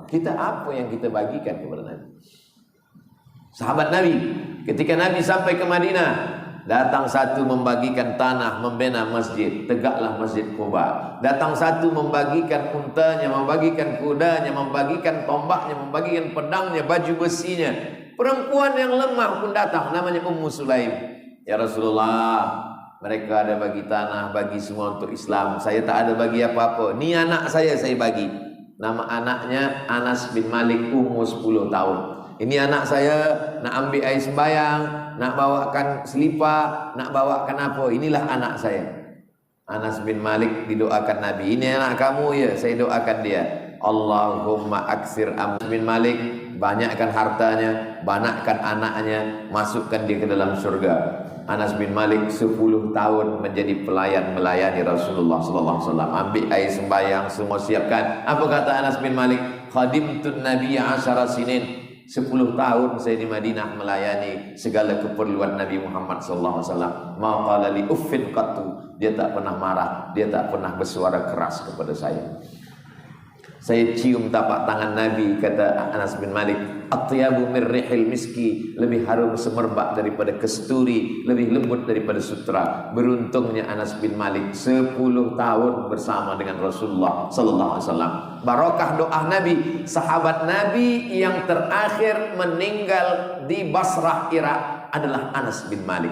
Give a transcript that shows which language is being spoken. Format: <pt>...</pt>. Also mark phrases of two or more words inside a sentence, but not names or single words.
<ms>Kita apa yang kita bagikan kepada Nabi? Sahabat Nabi, ketika Nabi sampai ke Madinah, datang satu membagikan tanah, membina masjid. Tegaklah Masjid Quba. Datang satu membagikan untanya, membagikan kudanya, membagikan tombaknya, membagikan pedangnya, baju besinya. Perempuan yang lemah pun datang, namanya Ummu Sulaim.</ms> <ar>يا رسول الله,</ar> <ms>mereka ada bagi tanah, bagi semua untuk Islam. Saya tak ada bagi apa-apa. Ni anak saya bagi. Nama anaknya Anas bin Malik, umur 10 tahun. Ini anak saya nak ambil air sembayang, nak bawakan selipar, nak bawakan apa. Inilah anak saya. Anas bin Malik didoakan Nabi. Ini anak kamu ya, saya doakan dia.</ms> <ar>اللهم أكثر Anas bin Malik,</ar> <ms>banyakkan hartanya, banyakkan anaknya, masukkan dia ke dalam surga. Anas bin Malik 10 tahun menjadi pelayan melayani Rasulullah</ms> <ar>صلى الله عليه وسلم.</ar> <ms>Ambil air sembahyang, semua siapkan. Apa kata Anas bin Malik?</ms> <ar>خدمت النبي 10 سنين.</ar> <ms>10 tahun saya di Madinah melayani segala keperluan Nabi Muhammad</ms> <ar>صلى الله عليه وسلم. ما قال لي أف قط.</ar> <ms>Dia tak pernah marah, dia tak pernah bersuara keras kepada saya. Saya cium tapak tangan Nabi, kata Anas bin Malik,</ms> <ar>أطيب من ريح المسك,</ar> <ms>lebih harum semerbak daripada kesturi, lebih lembut daripada sutra. Beruntungnya Anas bin Malik 10 tahun bersama dengan Rasulullah</ms> <ar>صلى الله عليه وسلم.</ar> <ms>Barakah doa Nabi, sahabat Nabi yang terakhir meninggal di Basrah, Irak adalah Anas bin Malik.</ms>